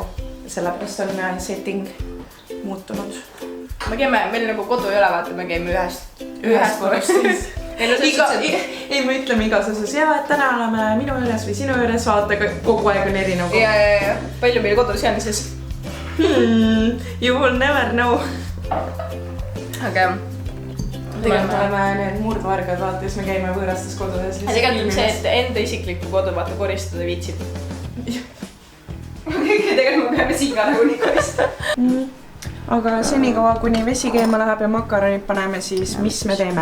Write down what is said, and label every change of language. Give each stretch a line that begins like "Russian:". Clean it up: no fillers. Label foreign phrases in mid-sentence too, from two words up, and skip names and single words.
Estonian: Sellepärast on setting muutunud. Me käime, meil nagu kodu ei ole, vaata, me käime ühest korrast siis. Ei, me ütleme igas osas, et täna oleme minu juures või sinu juures, vaata, kogu aeg on erinev. Ja. Palju meil kodus on siis?
English: You will never know.
Estonian: aga tegelikult oleme need murdvargad, vaata, siis me käime võõrastes kodudes. tegelikult on see, et enda isiklikku kodu vaata koristada viitsib. Tegelikult me peame siin ka nagunii koristama. Aga senikaua, kuni vesi keema läheb ja makaronid paneme, siis mis me teeme?